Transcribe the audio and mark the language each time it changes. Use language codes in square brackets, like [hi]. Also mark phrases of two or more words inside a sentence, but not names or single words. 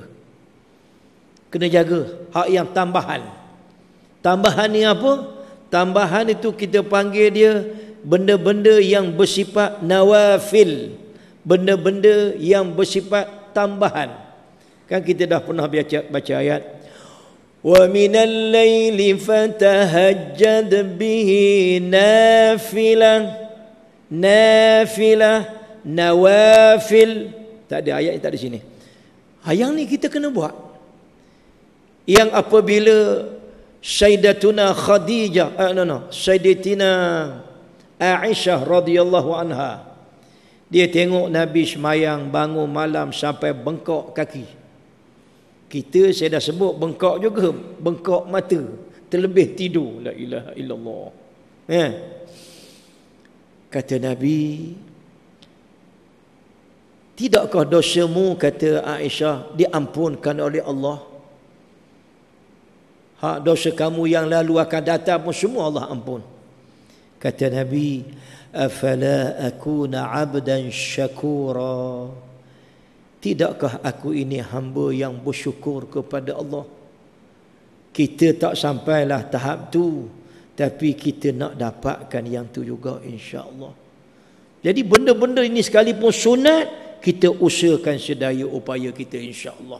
[ms] Kena jaga hak yang tambahan. Tambahan ni apa? Tambahan itu kita panggil dia benda-benda yang bersifat nawafil, benda-benda yang bersifat tambahan. Kan kita dah pernah baca ayat, [ar] ومن الليل فتهجد به نافلة نوافل. [ms] Tak ada ayat, tak ada sini. Yang ni kita kena buat. Yang apabila Sayyidatuna Khadijah, Sayyidatina Aisyah [ar] رضي الله عنها, [ms] dia tengok Nabi semayang bangun malam sampai bengkok kaki. Kita saya dah sebut bengkok juga, bengkok mata, terlebih tidur. [ar] لا إله إلا الله. [ms] Kata Nabi, tidakkah dosamu, kata Aisyah, diampunkan oleh Allah? Hak dosa kamu yang lalu akan datang pun semua Allah ampun. Kata Nabi, [ar] أفلا أكون عبدا شكورا, [ms] tidakkah aku ini hamba yang bersyukur kepada Allah? Kita tak sampailah tahap tu, tapi kita nak dapatkan yang tu juga [ar] إن شاء الله. [ms] Jadi benda-benda ini sekalipun sunat, kita usahakan sedaya upaya kita [ar] إن شاء الله.